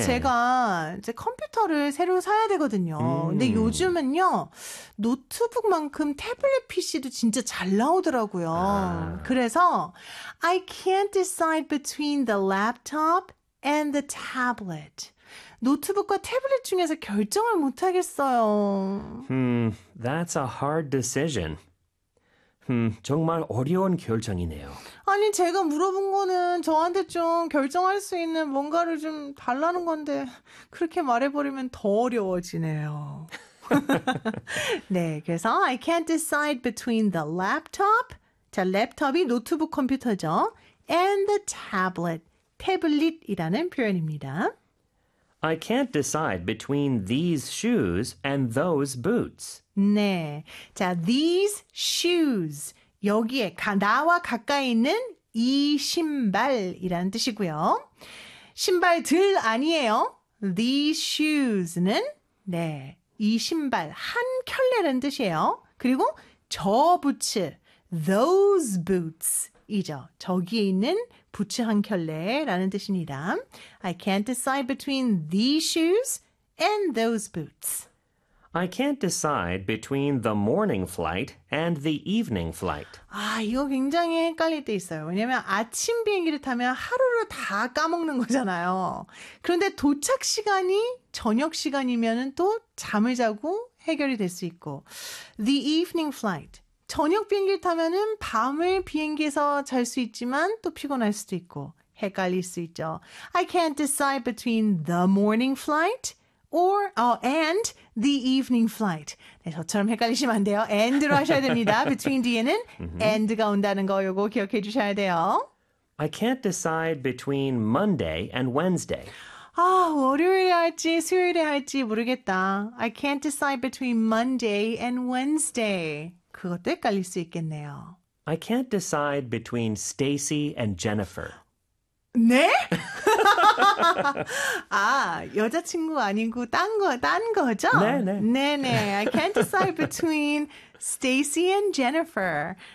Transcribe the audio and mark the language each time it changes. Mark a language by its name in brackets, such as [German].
[Korean] 제가 이제 컴퓨터를 새로 사야 되거든요. 근데 요즘은요, 노트북만큼 태블릿 PC도 진짜 잘 나오더라고요. 그래서 [English] I can't decide between the laptop and the tablet. [Korean] 노트북과 태블릿 중에서 결정을 못 하겠어요. [English] That's a hard decision. [Korean] 정말 어려운 결정이네요. 아니, 제가 물어본 거는 저한테 좀 결정할 수 있는 뭔가를 좀 달라는 건데, 그렇게 말해버리면 더 어려워지네요. 네, 그래서 [English] I can't decide between the laptop. [Korean] 자, 랩톱이 노트북 컴퓨터죠. [English] And the tablet. [Korean] 태블릿이라는 표현입니다. [English] I can't decide between these shoes and those boots. [Korean] 네. 자, [English] these shoes. [Korean] 여기에 나와 가까이 있는 이 신발이라는 뜻이고요. 신발들 아니에요. [English] These shoes [Korean] 는 네, 이 신발 한 켤레라는 뜻이에요. 그리고 저 부츠, [English] those boots [Korean] 이죠. 저기에 있는 부츠 한 켤레라는 뜻입니다. [English] I can't decide between these shoes and those boots. I can't decide between the morning flight and the evening flight. [Korean] 아, 이거 굉장히 헷갈릴 때 있어요. 왜냐면 아침 비행기를 타면 하루를 다 까먹는 거잖아요. 그런데 도착 시간이 저녁 시간이면 또 잠을 자고 해결이 될수 있고. [English] The evening flight. [Korean] 저녁 비행기를 타면은 밤을 비행기에서 잘수 있지만 또 피곤할 수도 있고. 헷갈릴 수 있죠. [English] I can't decide between the morning flight and the evening flight. [Korean] 네, 저처럼 헷갈리시면 안 돼요. and로 하셔야 됩니다. between 뒤에는 and가 온다는 거 요거 기억해 주셔야 돼요. [English] I can't decide between Monday and Wednesday. [Korean] 아, 월요일에 할지 수요일에 할지 모르겠다. [English] I can't decide between Monday and Wednesday. [Korean] 그것도 헷갈릴 수 있겠네요. I can't decide between Stacy and Jennifer. 네? 아, 여자친구 아니고 딴 거죠? 네. 네네. [English] I can't decide between Stacy and Jennifer.